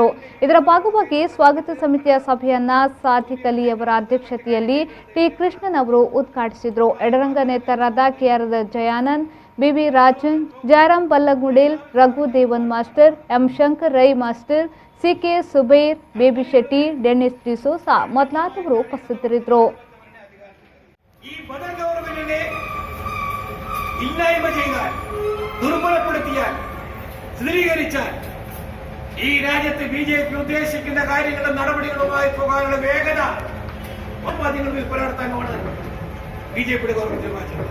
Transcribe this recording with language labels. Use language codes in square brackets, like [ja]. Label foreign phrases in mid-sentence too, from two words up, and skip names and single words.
[kn] ಇದರ ಭಾಗವಾಗಿ ಸ್ವಾಗತ ಸಮಿತಿಯ ಸಭೆಯನ್ನ ಸಾದಿಕ್ ಅಲಿ ಅವರ ಅಧ್ಯಕ್ಷತೆಯಲ್ಲಿ ಟಿ ಕೃಷ್ಣನ್ ಅವರು ಉದ್ಘಾಟಿಸಿದರು. ಎಡರಂಗ ನೇತೃತ್ವರಾದ ಕೆಆರ್ ಜಯಾನಂದ್, ಬಿವಿ ರಾಜನ್, ಜಯರಾಮ್ ಬಲ್ಲಗುಡೇಲ್, ರಘು ದೇವನ್ ಮಾಸ್ಟರ್, ಎಂ ಶಂಕರ್ ರೈ ಮಾಸ್ಟರ್, ಸಿಕೆ ಸುಬೇರ್, ಬೇಬಿ ಶೆಟ್ಟಿ, ಡೆನಿಸ್ ಡಿಸೋಸಾ ಮೊದಲಾದವರು ಉಪಸ್ಥಿತರಿದ್ದರು. [ml] ഈ രാജ്യത്ത് ബിജെപി ഉദ്ദേശിക്കുന്ന കാര്യങ്ങളും നടപടികളുമായി പോകാനുള്ള വേഗത മാധ്യമങ്ങൾ വിൽപ്പനടത്താനാണ് ബിജെപിയുടെ ഗവൺമെന്റ് മാറ്റുന്നത്.